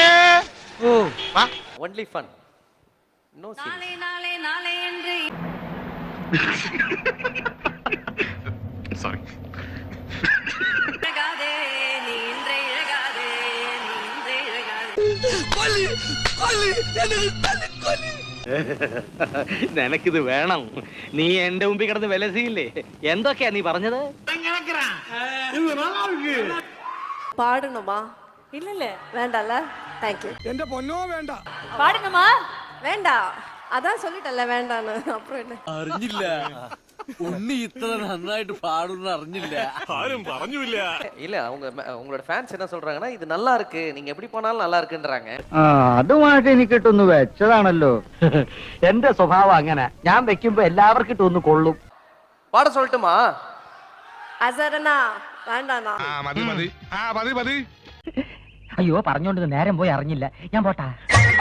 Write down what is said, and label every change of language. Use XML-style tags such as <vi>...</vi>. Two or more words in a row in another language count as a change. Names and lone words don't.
<ml>ஓ വാ</ml> <en>only fun no scene.</en> <ta>நாளை நாளை நாளை என்று</ta> <ml>സോറി</ml> <ta>இழகாதே நீ இன்றை இழகாதே நீ இன்றை இழகாதே.</ta> <ml>നിനക്കിത് വേണം. നീ എന്റെ മുമ്പിൽ കിടന്ന് വിലസിയില്ലേ? എന്തൊക്കെയാ നീ പറഞ്ഞത്?</ml> <ta>பாடணுமா? இல்ல இல்ல வேண்டாம்ல? தேங்க்யூ.</ta> <ml>എന്റെ പൊന്നോ വേണ്ട.</ml> <ta>பாடுங்கம்மா. வேண்டாம். அதான் சொல்லிட்டல்ல வேண்டான்னு. அப்புறம் என்ன?</ta> <ml>അറിഞ്ഞില്ല ഉണ്ണി ഇത്ര നന്നായിട്ട് പാടുന്ന അറിഞ്ഞില്ല. ആരും പറഞ്ഞില്ല.</ml> <ta>இல்ல உங்களோட ഫാൻസ് என்ன சொல்றாங்கன்னா இது நல்லா இருக்கு, நீங்க எப்படி போனாலும் நல்லா இருக்குன்றாங்க.</ta> <ml>അതുമായിട്ട് എനിക്കിട്ടൊന്ന് വെച്ചതാണല്ലോ. എന്റെ സ്വഭാവം അങ്ങനെ, ഞാൻ വെക്കുമ്പോ എല്ലാവർക്കും ഇട്ടൊന്ന് കൊള്ളും.</ml> <ta>பாட சொல்லட்டுமா? அசரனா வேண்டாண்ணா.</ta> <ml>ആ മതി മതി. ആ മതി മതി. അയ്യോ പറഞ്ഞോണ്ട് നേരം പോയി അറിഞ്ഞില്ല. ഞാൻ പോട്ടാ.</ml>